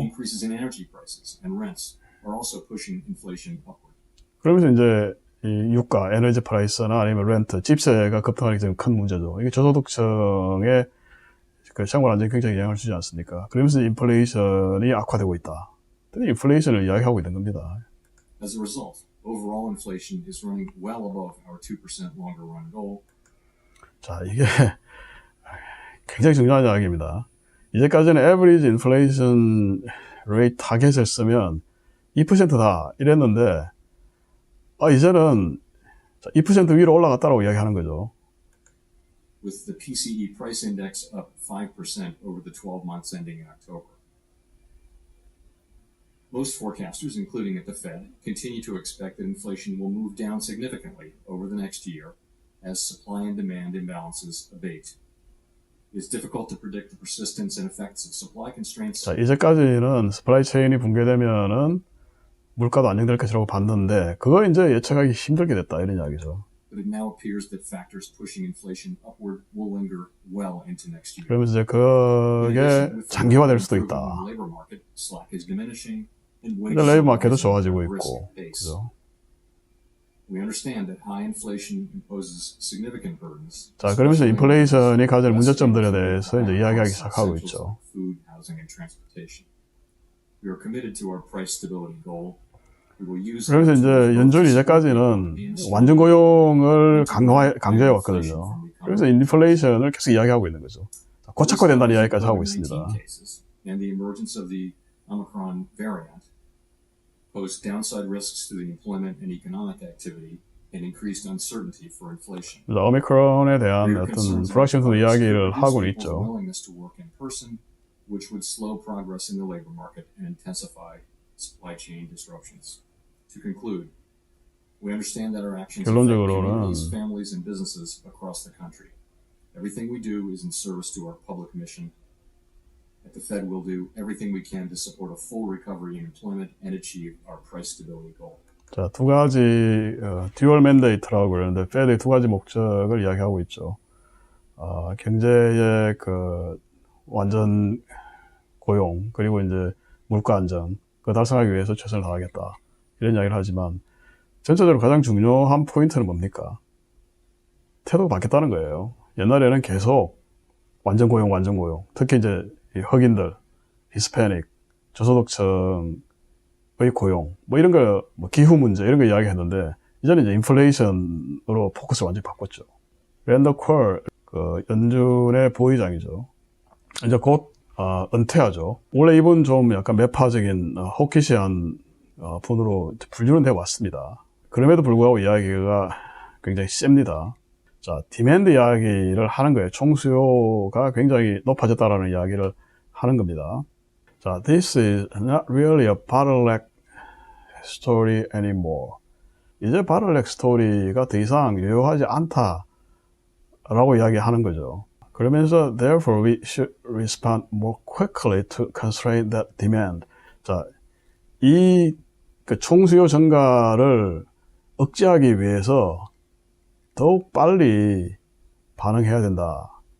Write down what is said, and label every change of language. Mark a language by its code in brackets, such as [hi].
[en] Increases in energy prices and rents are also pushing inflation upward. [ko] 그러면서 이제 이 유가, 에너지 프라이스나 아니면 렌트, 집세가 급등하기 때문에 큰 문제죠. 이게 저소득층의 그 생활 안정에 굉장히 영향을 주지 않습니까? 그러면서 인플레이션이 악화되고 있다. 인플레이션을 이야기하고 있는 겁니다. [en] As a result, overall inflation is running well above our 2% longer run goal. [ko] 자, 이게 굉장히 중요한 이야기입니다. 이제까지는 [en] average inflation rate [ko] 타겟을 쓰면 2%다 이랬는데 이제는 2% 위로 올라갔다라고 이야기하는 거죠. [en] with the PCE price index up 5% over the 12 months ending in October. Most forecasters, including at the Fed, continue to expect that inflation will move down significantly over the next year as supply and demand imbalances abate. It's difficult to predict the persistence and effects of supply constraints. [ko] 자, 이제까지는 서플라이 체인이 붕괴되면은 물가도 안정될 것이라고 봤는데 그거 이제 예측하기 힘들게 됐다 이런 이야기죠. [en] But it now appears that factors pushing inflation upward will linger well into next year. [ko] 그러면서 이제 그게 장기화될 수도 있다. [en] Labor market slack is diminishing and [ko] 근데 레이버 마켓도 좋아지고 있고, 그죠? [en] We understand that high inflation imposes significant burdens. [ko] 자, 그러면서 인플레이션이 가질 문제점들에 대해서 이제 이야기하기 시작하고 있죠. [en] Food, housing, and transportation. We are committed to our price stability goal. [ko] 그래서 이제 연준이 이제까지는 완전 고용을 강조해 왔거든요. 그래서 인플레이션을 계속 이야기하고 있는 거죠. 고착화된다는 이야기까지 하고 있습니다. [en] And the emergence of the Omicron variant pose downside risks to the employment and economic activity and increased uncertainty for inflation. [ko] 오미크론에 대한 어떤 불확실성 이야기를 하고는 있죠. [en] Willingness to work in person, which would slow progress in the labor market and intensify supply chain disruptions. To conclude, we understand that our actions affect communities, families, and businesses across the country. Everything we do is in service to our public mission. At the Fed, we'll do everything we can to support a full recovery in employment and achieve our price stability goal. [ko] 자, 두 가지 듀얼 맨데이트라고 그러는데 페드의 두 가지 목적을 이야기하고 있죠. 경제의 그 완전 고용 그리고 이제 물가 안정 그 달성하기 위해서 최선을 다하겠다 이런 이야기를 하지만 전체적으로 가장 중요한 포인트는 뭡니까? 태도가 바뀌었다는 거예요. 옛날에는 계속 완전 고용 특히 이제 흑인들, 히스패닉, 저소득층의 고용 뭐 이런 거 뭐 기후 문제 이런 거 이야기했는데 이제는 이제 인플레이션으로 포커스를 완전히 바꿨죠. 랜더 퀄 그 연준의 부의장이죠. 이제 곧 은퇴하죠. 원래 이분 좀 약간 매파적인 호키시한 분으로 분류는 되어 왔습니다. 그럼에도 불구하고 이야기가 굉장히 셉니다. 자, 디맨드 이야기를 하는 거예요. 총수요가 굉장히 높아졌다라는 이야기를 하는 겁니다. [en] 자, this is not really a bottleneck story anymore. [ko] 이제 bottleneck 스토리가 더 이상 유효하지 않다라고 이야기하는 거죠. 그러면서 [en] therefore we should respond more quickly to constrain that demand. [ko] 자, 이 그 총수요 증가를 억제하기 위해서 더욱 빨리 반응해야 된다.